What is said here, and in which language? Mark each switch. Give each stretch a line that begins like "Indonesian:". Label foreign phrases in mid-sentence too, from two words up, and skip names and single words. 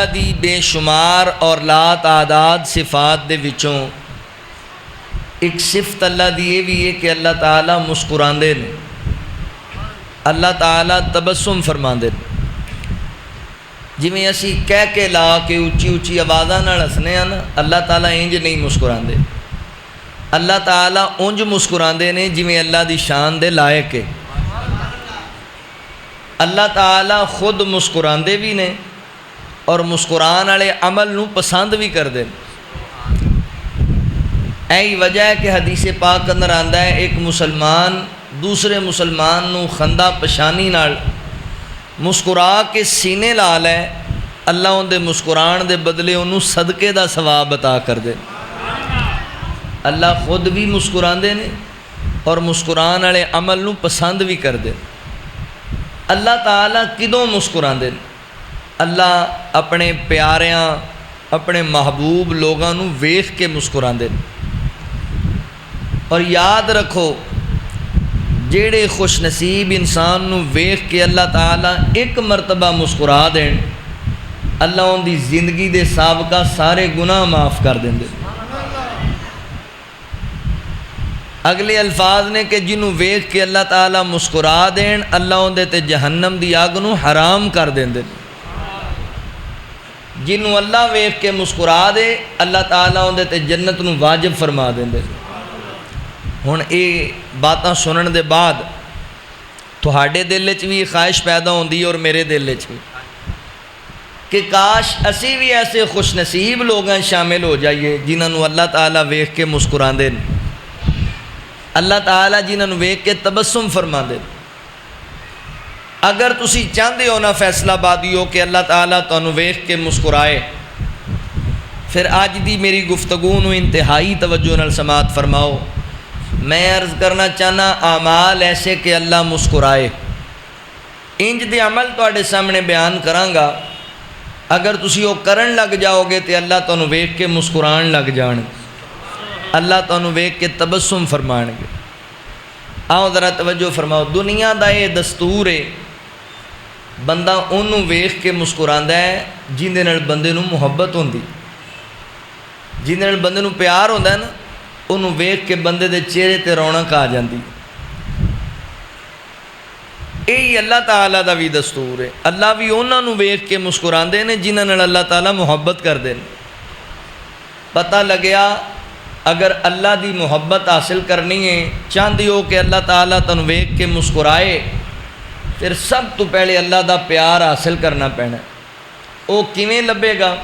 Punjabi: دی بے شمار اور لا تعداد صفات دے وچوں ایک صفت اللہ دی یہ بھی ہے کہ اللہ تعالیٰ مسکراندے نے اللہ تعالیٰ تبسم فرماندے نے جویں اسی کہہ کے لا کے اچھی اچھی آوازاں نال ہسنے ہیں نا اللہ تعالیٰ انج نہیں مسکراندے اللہ تعالیٰ انج مسکراندے نے جویں اللہ دی شان دے لائق ہے اللہ تعالیٰ خود مسکراندے بھی نے اور مسکران والے عمل نو پسند بھی کردے یہی وجہ ہے کہ حدیث پاک اندر آندا ہے ایک مسلمان دوسرے مسلمان نو خندہ پشانی نال مسکرا کے سینے لا لے، اللہ ان دے مسکران دے بدلے انہوں صدقے دا ثواب عطا کر دے۔ اللہ خود بھی مسکراندے نے اور مسکران والے عمل نو پسند بھی کر دے۔ اللہ تعالیٰ کدوں مسکراندے نے؟ اللہ اپنے پیاریاں اپنے محبوب لوگاں نو ویکھ کے مسکراندے نے۔ اور یاد رکھو جیڑے خوش نصیب انسان نو ویکھ کے اللہ تعالیٰ ایک مرتبہ مسکرا دین، اللہ ان دی زندگی دے سابقہ سارے گناہ معاف کر دیں دے۔ اگلے الفاظ نے کہ جنوں ویکھ کے اللہ تعالیٰ مسکرا دین، اللہ ان دے تے جہنم دی آگ نو حرام کر دیں دے۔ جنوں اللہ ویکھ کے مسکرا دے، اللہ تعالیٰ ان دے تے جنت نو واجب فرما دیں دے۔ ہن یہ باتاں سنن دے بعد تہاڈے دل وچ بھی خواہش پیدا ہوندی اور میرے دل وچ بھی کہ کاش اسی بھی ایسے خوش نصیب لوگاں شامل ہو جائیے جنہاں نو اللہ تعالیٰ ویکھ کے مسکراندے نے، اللہ تعالیٰ جنہاں نو ویکھ کے تبسم فرماندے نے۔ اگر تسی چاہندے ہو نا فیصلہ بادیو کہ اللہ تعالیٰ تانوں ویکھ کے مسکرائے، پھر آج دی میری گفتگو نو انتہائی توجہ نال سماعت فرماؤ۔ میں عرض کرنا چاہنا اعمال ایسے کہ اللہ مسکرائے، انج دے عمل تواڈے سامنے بیان کرانگا، اگر تسی وہ کرن لگ جاؤ گے تو اللہ تانوں ویکھ کے مسکران لگ جان، اللہ تانوں ویکھ کے تبسم فرمان گے۔ آؤ ذرا توجہ فرماؤ، دنیا دا یہ دستور ہے بندہ انہوں ویکھ کے مسکراندا ہے جن دے نال بندے نوں محبت ہوندی، جن دے نال بندے نوں پیار ہوندا ہے نا، انہوں ویکھ کے بندے دے چہرے تے رونق آ جاندی۔ یہی اللہ تعالیٰ دا بھی دستور ہے، اللہ بھی انہاں نوں ویکھ کے مسکراندے نے جنہاں نال اللہ تعالیٰ محبت کردے نے۔ پتہ لگیا اگر اللہ دی محبت حاصل کرنی ہے، چاہندی ہو کہ اللہ تعالیٰ تنوں ویکھ کے مسکرائے، پھر سب تو پہلے اللہ دا پیار حاصل کرنا پینا ہے۔ وہ کیویں لبے گا؟